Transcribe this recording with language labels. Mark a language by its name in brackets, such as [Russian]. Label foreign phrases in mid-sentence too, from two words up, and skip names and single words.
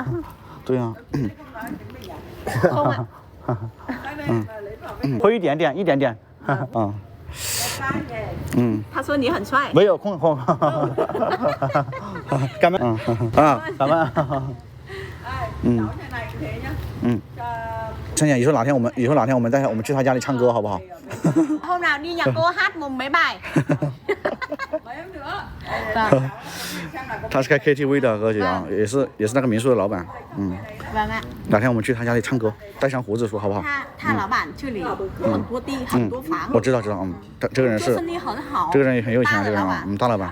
[Chinese] 对啊。会一点点，他说你很帅。没有空。干嘛？干嘛？陈姐，以后哪天我们去他家里唱歌好不好？ [Vietnamese] Hôm nào đi nhà cô hát mùng mấy bài. [Chinese] 他是开 KTV 的哥姐啊，也是那个民宿的老板。哪天我们去他家里唱歌，带上胡子说好不好？他老板这里很多地很多房。我知道。他这个人是生意很好，这个人也很有钱，这个人大老板。